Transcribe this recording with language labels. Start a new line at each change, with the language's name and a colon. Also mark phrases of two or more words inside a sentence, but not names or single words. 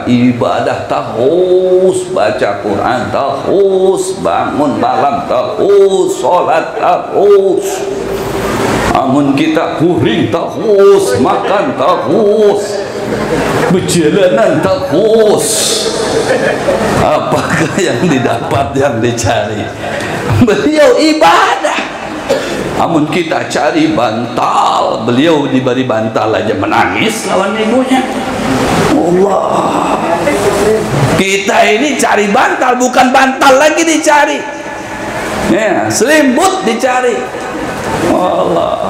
Banjar: Ibadah terus, baca Quran terus, bangun malam terus, sholat terus, amun kita kuring terus, makan terus, perjalanan terus. Apakah yang didapat, yang dicari? Beliau ibadah. Amun kita cari bantal, beliau diberi bantal aja menangis lawan ibunya. Allah. Kita ini cari bantal, bukan bantal lagi dicari. Ya, selimut dicari. Allah.